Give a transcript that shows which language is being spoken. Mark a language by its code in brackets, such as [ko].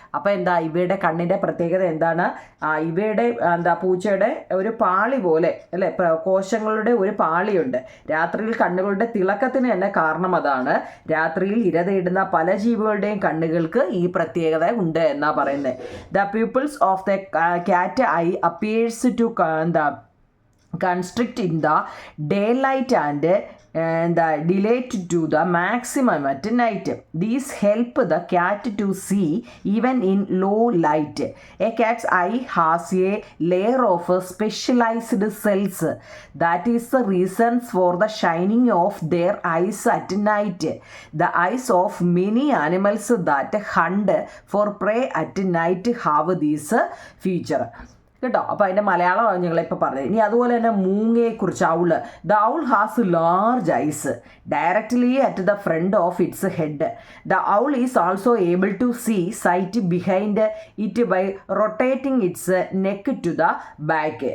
[ml] അപ്പം ഇവയുടെ കണ്ണിൻ്റെ പ്രത്യേകത എന്താണ്? ഇവയുടെ പൂച്ചയുടെ ഒരു പാളി പോലെ അല്ലേ, കോശങ്ങളുടെ ഒരു പാളിയുണ്ട്. രാത്രിയിൽ കണ്ണുകളുടെ തിളക്കത്തിന് തന്നെ കാരണം അതാണ്. രാത്രിയിൽ ഇര തേടുന്ന പല ജീവികളുടെയും കണ്ണുകൾക്ക് ഈ പ്രത്യേകത ഉണ്ട് എന്നാ പറയുന്നത്. [en] The pupils of the cat eye appears to constrict in the daylight and dilate to the maximum at night. These help the cat to see even in low light. A cat's eye has a layer of specialized cells. That is the reason for the shining of their eyes at night. The eyes of many animals that hunt for prey at night have this feature. [ml] കേട്ടോ. അപ്പോൾ അതിൻ്റെ മലയാളം ഞങ്ങളിപ്പോൾ പറഞ്ഞത്. ഇനി അതുപോലെ തന്നെ മൂങ്ങയെക്കുറിച്ച്, ഔള്. [en] The owl has large eyes directly at the front of its head. The owl is also able to see sight behind it by rotating its neck to the back.